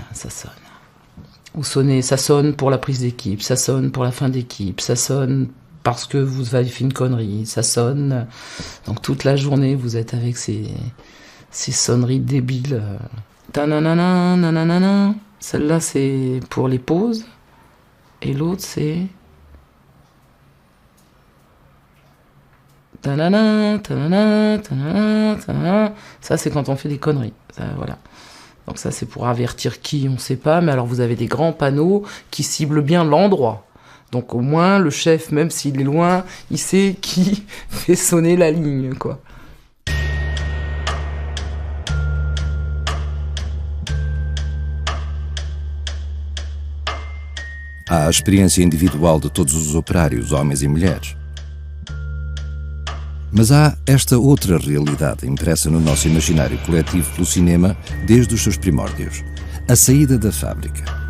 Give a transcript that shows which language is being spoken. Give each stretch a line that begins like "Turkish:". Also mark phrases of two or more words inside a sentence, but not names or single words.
French: Ou ça sonne pour la prise d'équipe, ça sonne pour la fin d'équipe, ça sonne parce que vous avez fait une connerie, ça sonne. Donc toute la journée, vous êtes avec ces sonneries débiles. Ta-na-na-na, na-na-na-na. Celle-là, c'est pour les pauses. Et l'autre, c'est... Ta-na-na, ta-na-na, ta-na-na, ta-na-na. Ça, c'est quand on fait des conneries. Ça, voilà. Donc ça, c'est pour avertir qui, on ne sait pas. Mais alors, vous avez des grands panneaux qui ciblent bien l'endroit. Donc au moins, le chef, même s'il est loin, il sait qui fait sonner la ligne, quoi.
Portuguese: Há a experiência individual de todos os operários, homens e mulheres. Mas há esta outra realidade impressa no nosso imaginário coletivo pelo cinema desde os seus primórdios: a saída da fábrica.